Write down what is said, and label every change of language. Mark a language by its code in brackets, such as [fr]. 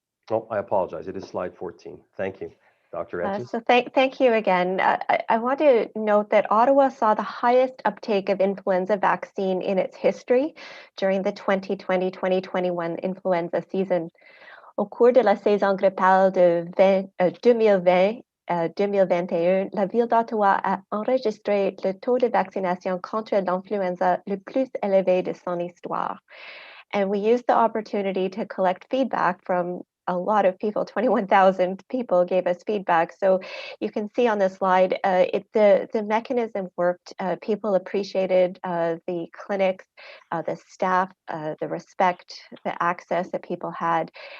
[en] Oh, I apologize. It is slide 14. Thank you, Dr. Etches. So thank you again. I want to note that Ottawa saw the highest uptake of influenza vaccine in its history during the 2020-2021 influenza season. [fr] Au cours de la saison grippale de 2020-2021, la ville d'Ottawa a enregistré le taux de vaccination contre l'influenza le plus élevé de son histoire. [en] And we used the opportunity to collect feedback from a lot of people. 21,000 people gave us feedback. So you can see on the slide, the mechanism worked. People appreciated the clinics, the staff, the respect, the access that people had.